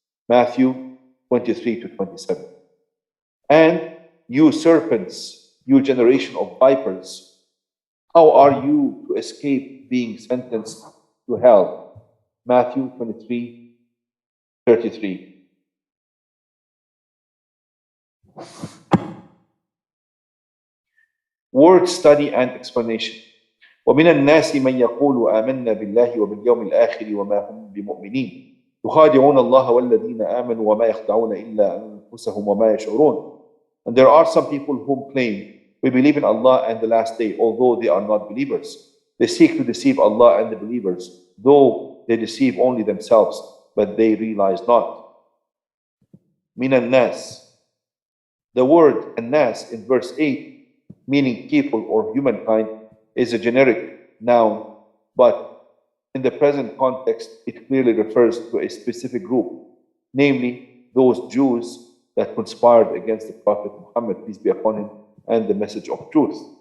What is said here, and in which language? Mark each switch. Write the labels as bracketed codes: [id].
[en] Matthew 23 to 27. And you serpents, you generation of vipers, how are you to escape being sentenced to hell? Matthew 23, 33. Word study and explanation. [ar] ومن الناس من يقول آمنا بالله وباليوم الآخر وما هم بمؤمنين يخادعون الله والذين آمنوا وما يخدعون إلا أنفسهم وما يشعرون. [en] And there are some people who claim, we believe in Allah and the last day, although they are not believers. They seek to deceive Allah and the believers, though they deceive only themselves, but they realize not. [ar] من الناس. [en] The word الناس in verse 8, meaning people or humankind, is a generic noun, but in the present context, it clearly refers to a specific group, namely those Jews that conspired against the Prophet Muhammad, peace be upon him, and the message of truth.